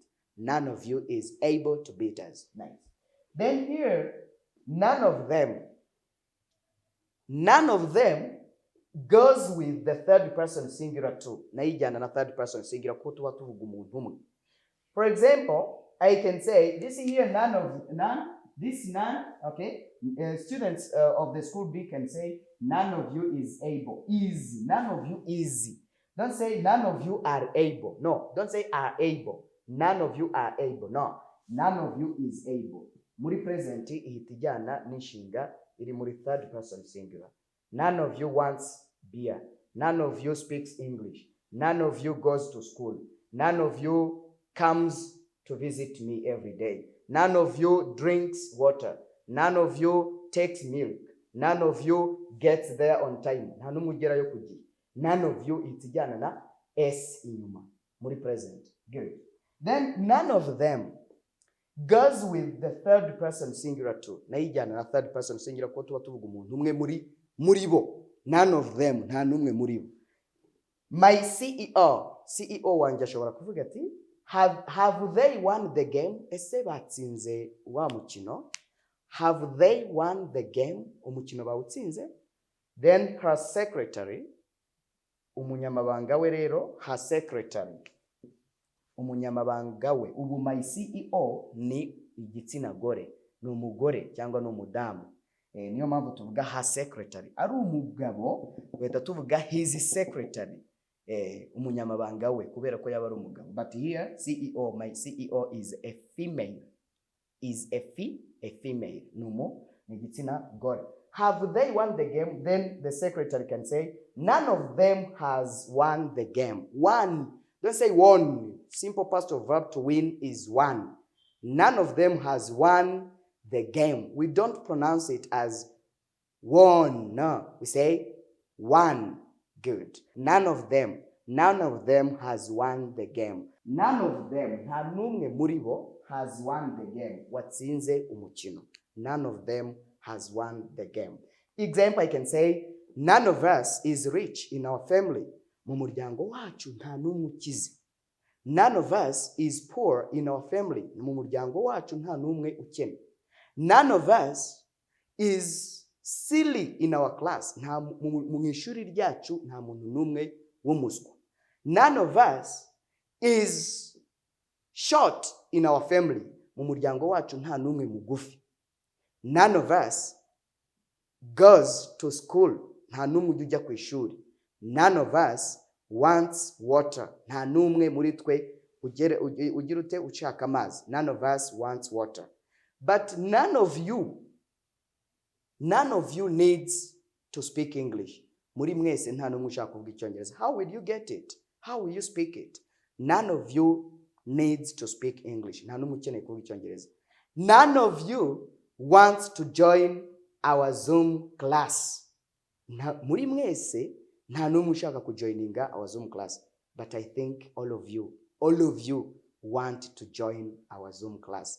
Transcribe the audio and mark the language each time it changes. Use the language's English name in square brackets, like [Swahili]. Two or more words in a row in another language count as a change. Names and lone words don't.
[English] None of you is able to beat us. Nice. Then here, none of them goes with the third person singular too. [Kinyarwanda] Nayo ijyana na [English] third person singular [Kinyarwanda] kuko tuba tuvuga umuntu umwe. [English] For example, I can say this here none, okay? Students of the school B can say none of you is able. Is, none of you is. Don't say none of you are able. No, don't say are able. None of you are able. No, none of you is able. [Kinyarwanda] Muri present ihita ijyana n'inshinga iri muri [English] third person singular. None of you wants beer. None of you speaks English. None of you goes to school. None of you comes to visit me every day. None of you drinks water. None of you takes milk. None of you gets there on time. [Kinyarwanda] Nta n'umwe ugerayo ku gihe. [English] None of you [Kinyarwanda] ihita ijyana na s inyuma muri present. Good. [English] Then none of them goes with the third person singular too. [Kinyarwanda] Nayo ijyana na [English] third person singular [Kinyarwanda] kuko tuba tuvuga umuntu umwe muri bo. [English] None of them, [Kinyarwanda] nta n'umwe muri bo. [English] My CEO [Kinyarwanda] wanjye ashobora kuvuga ati [English] have they won the game? [Kinyarwanda] Ese batsinze wa mukino? [English] Have they won the game? [Kinyarwanda] Umukino bawutsinze? [English] Then her secretary, [Kinyarwanda] umunyamabanga we rero, [English] her secretary, [Kinyarwanda] umunyamabanga we. Ubu [English] my CEO [Kinyarwanda] ni igitsina gore, ni umugore cyangwa ni umudamu. Niyo mpamvu tuvuga [English] her secretary. [Kinyarwanda] Ari umugabo weta tuvuga [English] his secretary, [Kinyarwanda] umunyamabanga we kubera ko yaba ari umugabo. [English] But here CEO, my CEO is a female. Is a female. [Kinyarwanda] Numo ni igitsina gore. [English] Have they won the game? Then the secretary can say none of them has won the game. Won. Don't say won. Simple past of verb to win is won. None of them has won the game. We don't pronounce it as won. No, we say won. Good. None of them has won the game. None of them, [Kinyarwanda] nta n'umwe muri bo, [English] has won the game. [Kinyarwanda] Watsinze umukino. [English] None of them has won the game. Example, I can say none of us is rich in our family. [Kinyarwanda] Mu muryango wacu nta n'umwe ukize. [English] None of us is poor in our family. [Kinyarwanda] Mu muryango wacu nta n'umwe ukene. [English] None of us is silly in our class. [Kinyarwanda] Mu ishuri ryacu nta muntu n'umwe w'umuswa. [English] None of us is short in our family. [Kinyarwanda] Mu muryango wacu nta n'umwe mugufi. [English] None of us goes to school. [Kinyarwanda] Nta n'umwe ujya ku ishuri. [English] None of us wants water. [Kinyarwanda] Nta n'umwe muri twe ugira ute ushaka amazi. [English] None of us wants water. But none of you needs to speak English. [Kinyarwanda] Muri mwese nta n'umwe ushaka kuvuga Icyongereza. [English] How will you get it? How will you speak it? None of you needs to speak English. [Kinyarwanda] Nta n'umwe ukeneye kuvuga Icyongereza. [English] None of you wants to join our Zoom class. [Kinyarwanda] Muri mwese nta n'umwe ushaka kujoininga [English] our Zoom class. But I think all of you want to join our Zoom class.